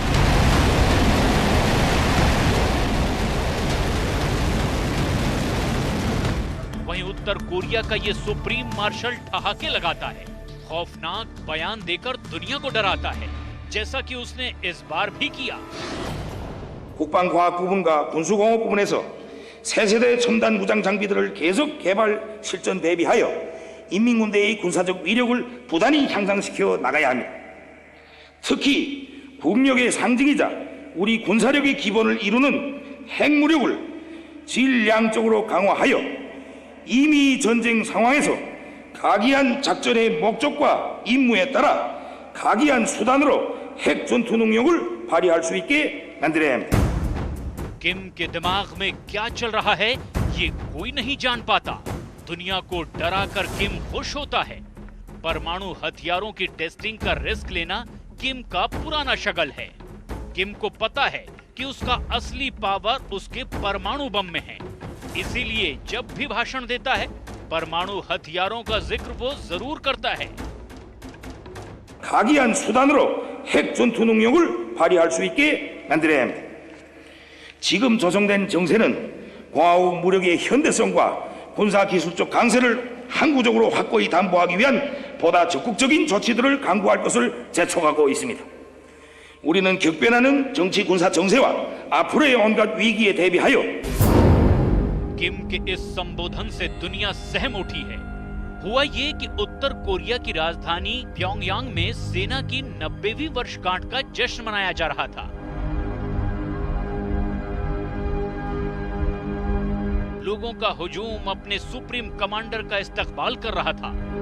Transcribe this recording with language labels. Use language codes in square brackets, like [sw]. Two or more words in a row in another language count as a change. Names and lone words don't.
[hi] वहीं उत्तर कोरिया का ये [en] supreme marshal [hi] ठहाके लगाता है, खौफनाक बयान देकर दुनिया को डराता है, जैसा कि उसने इस बार भी किया। [ko] 국방과학 부분과 군수공업 부분에서 새 세대의 첨단 무장 장비들을 계속 개발 실전 대비하여 인민군대의 군사적 위력을 부단히 향상시켜 나가야 합니다. 특히 국력의 상징이자 우리 군사력의 기본을 이루는 핵무력을 질량적으로 강화하여 이미 전쟁 상황에서 각이한 작전의 목적과 임무에 따라 각이한 수단으로 핵 전투 능력을 발휘할 수 있게 만들어야 합니다. [hi] किम के दिमाग में क्या चल रहा है ये कोई नहीं जान पाता। दुनिया को डराकर किम खुश होता है। परमाणु हथियारों की टेस्टिंग का रिस्क लेना किम का पुराना शगल है। किम को पता है कि उसका असली पावर उसके परमाणु बम में है, इसीलिए जब भी भाषण देता है परमाणु हथियारों का जिक्र वो जरूर करता है। [ko] 각이한 수단으로 핵 전투 능력을 발휘할 수 있게 만들어야 합니다. 지금 조성된 정세는 과학 무력의 현대성과 군사 기술적 강세를 항구적으로 확고히 담보하기 위한 보다 적극적인 조치들을 강구할 것을 재촉하고 있습니다. 우리는 격변하는 정치 군사 정세와 앞으로의 온갖 위기에 대비하여 [hi] किम के इस संबोधन से दुनिया सहम उठी है। हुआ ये कि उत्तर कोरिया की राजधानी प्योंगयांग में सेना की 90वीं वर्षगांठ का जश्न मनाया जा रहा था। लोगों का हुजूम अपने [en] supreme commander [hi] का इस्तकबाल कर रहा था।